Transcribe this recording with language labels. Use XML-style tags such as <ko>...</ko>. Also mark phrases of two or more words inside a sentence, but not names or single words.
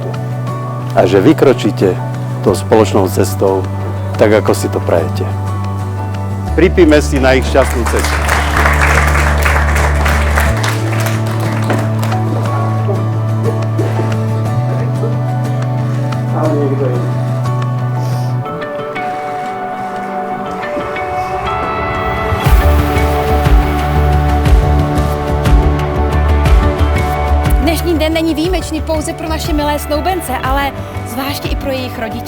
<sk>A že vykročíte tou spoločnou cestou, tak ako si to prajete. Pripíme si na ich šťastnú cestu. Ale niekto iný.</sk> <cs>Dnešní den není výjimečný pouze pro naše milé snoubence, ale zvláště i pro jejich rodiče.</cs>